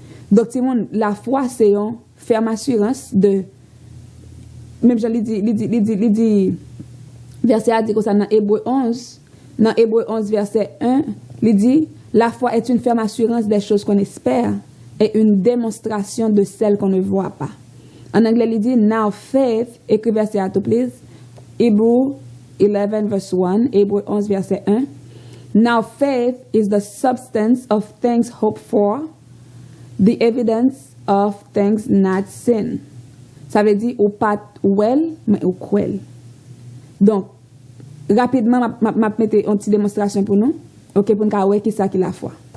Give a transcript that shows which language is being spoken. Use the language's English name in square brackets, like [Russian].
[French] Donc, Timon, la foi c'est une ferme assurance de même Jean il dit verset a dit comme ça dans Hébreux 11, verset 1, il dit la foi est une ferme assurance des choses qu'on espère et une démonstration de celles qu'on ne voit pas. En anglais, il dit, [English] now faith, [French] écrit verset à tout, please. [English] Hebrew 11 verse 1, [French] Hébreux 11 verset 1. [English] Now faith is the substance of things hoped for, the evidence of things not seen. [French] Ça veut dire, ou pas well, mais ou quel. Donc, rapidement, je vais mettre une petite démonstration pour nous. Ok, pour nous voir qui c'est qui la foi.